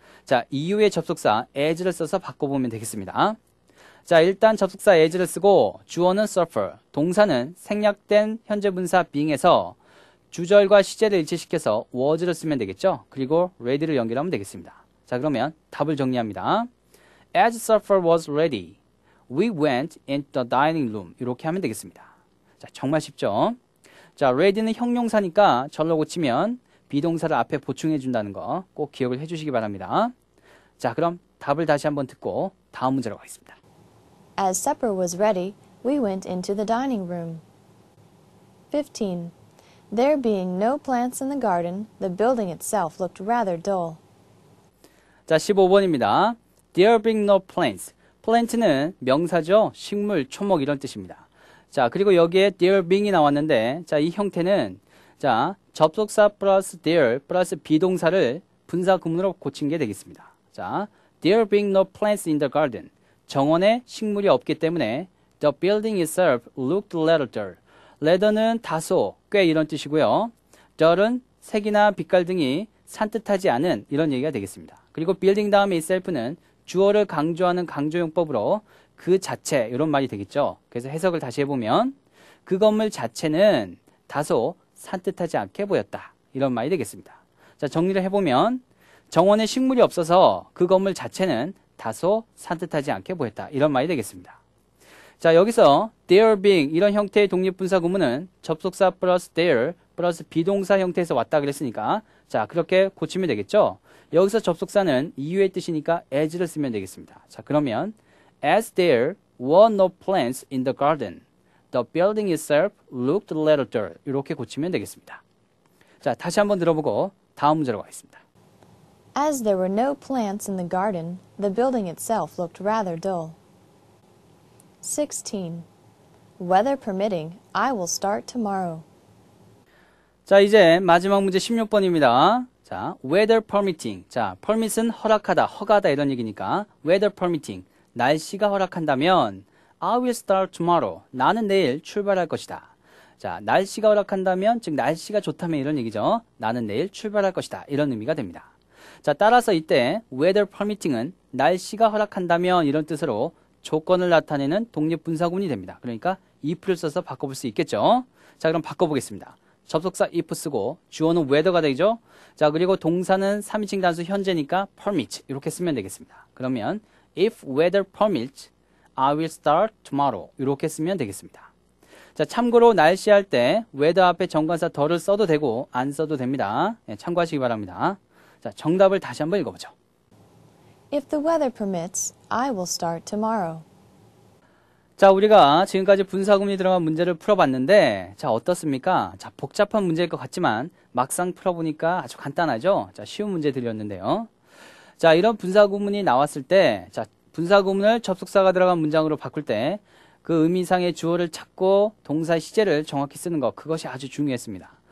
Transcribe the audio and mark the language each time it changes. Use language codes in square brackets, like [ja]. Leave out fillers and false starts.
[ko] 자, 이후에 접속사 as를 써서 바꿔보면 되겠습니다. 자, 일단 접속사 as를 쓰고 주어는 supper, 동사는 생략된 현재 분사 being에서 주절과 시제를 일치시켜서 was를 쓰면 되겠죠. 그리고 ready를 연결하면 되겠습니다. 자, 그러면 답을 정리합니다. [en] As supper was ready, we went into the dining room. [ko] 이렇게 하면 되겠습니다. 자, 정말 쉽죠? 자, ready는 형용사니까 절로 고치면 비동사를 앞에 보충해 준다는 거 꼭 기억을 해 주시기 바랍니다. 자, 그럼 답을 다시 한번 듣고 다음 문제로 가겠습니다. [en] As supper was ready, we went into the dining room. 15. There being no plants in the garden, the building itself looked rather dull. [ko] 자, 15번입니다. There being no plants. plant는 명사죠. 식물, 초목 이런 뜻입니다. 자, 그리고 여기에 there being이 나왔는데, 자, 이 형태는 자, 접속사 플러스 there 플러스 비동사를 분사 구문으로 고친 게 되겠습니다. 자, [en] there being no plants in the garden. [ko] 정원에 식물이 없기 때문에 [en] the building itself looked rather dull. [ko] rather는 다소, 꽤 이런 뜻이고요. dull은 색이나 빛깔 등이 산뜻하지 않은 이런 얘기가 되겠습니다. 그리고 building 다음에 itself는 주어를 강조하는 강조용법으로 그 자체 이런 말이 되겠죠. 그래서 해석을 다시 해보면 그 건물 자체는 다소 산뜻하지 않게 보였다. 이런 말이 되겠습니다. 자, 정리를 해보면 정원에 식물이 없어서 그 건물 자체는 다소 산뜻하지 않게 보였다. 이런 말이 되겠습니다. 자, 여기서 there being 이런 형태의 독립분사 구문은 접속사 플러스 there 플러스 비동사 형태에서 왔다 그랬으니까 자, 그렇게 고치면 되겠죠. 여기서 접속사는 이유의 뜻이니까 as를 쓰면 되겠습니다. 자, 그러면 [en] as there were no plants in the garden, The building itself looked a little dull. [ko] 이렇게 고치면 되겠습니다. 자, 다시 한번 들어보고 다음 문제로 가겠습니다. [en] As there were no plants in the garden, the building itself looked rather dull. 16. Weather permitting, I will start tomorrow. [ko] 자, 이제 마지막 문제 16번입니다. 자, weather permitting. 자, permit은 허락하다, 허가다 이런 얘기니까 weather permitting. 날씨가 허락한다면 [en] I will start tomorrow. [ko] 나는 내일 출발할 것이다. 자, 날씨가 허락한다면 즉 날씨가 좋다면 이런 얘기죠. 나는 내일 출발할 것이다. 이런 의미가 됩니다. 자, 따라서 이때 weather permitting은 날씨가 허락한다면 이런 뜻으로 조건을 나타내는 독립분사구문이 됩니다. 그러니까 if를 써서 바꿔볼 수 있겠죠. 자, 그럼 바꿔보겠습니다. 접속사 if 쓰고 주어는 weather가 되죠. 자, 그리고 동사는 3인칭 단수 현재니까 permit 이렇게 쓰면 되겠습니다. 그러면 [en] if weather permits, I will start tomorrow [ko] 이렇게 쓰면 되겠습니다. 자, 참고로 날씨 할 때 weather 앞에 정관사 더를 써도 되고 안 써도 됩니다. 네, 참고하시기 바랍니다. 자, 정답을 다시 한번 읽어보죠. [en] If the weather permits, I will start tomorrow. [ko] 자, 우리가 지금까지 분사구문이 들어간 문제를 풀어봤는데 자, 어떻습니까? 자, 복잡한 문제일 것 같지만 막상 풀어보니까 아주 간단하죠? 자, 쉬운 문제들이었는데요. 자, 이런 분사구문이 나왔을 때 자, 분사구문을 접속사가 들어간 문장으로 바꿀 때 그 의미상의 주어를 찾고 동사 시제를 정확히 쓰는 것, 그것이 아주 중요했습니다.